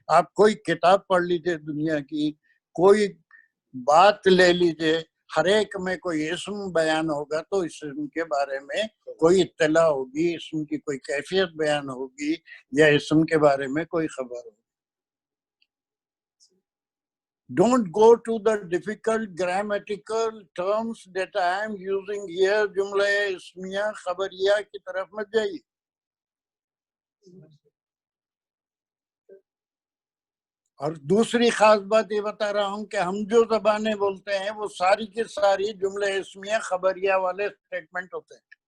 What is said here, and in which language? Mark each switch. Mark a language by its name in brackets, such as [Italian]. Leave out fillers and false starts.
[Urdu] آپ کوئی کتاب پڑھ لیجئے دنیا کی، کوئی بات لے لیجئے، ہر ایک میں کوئی اسم بیان ہوگا تو اس اسم کے بارے میں کوئی اطلاع ہوگی، اسم کی کوئی کیفیت بیان ہوگی یا اسم کے بارے میں کوئی خبر ہوگی. [English] Don't go to the difficult grammatical terms that I am using here. [Urdu] جملہ اسمیہ خبریہ کی طرف مت جائیے. اور دوسری خاص بات یہ بتا رہا ہوں کہ ہم جو زبانیں بولتے ہیں وہ ساری کی ساری جملہ اسمیہ خبریہ والے اسٹیٹمنٹ ہوتے ہیں.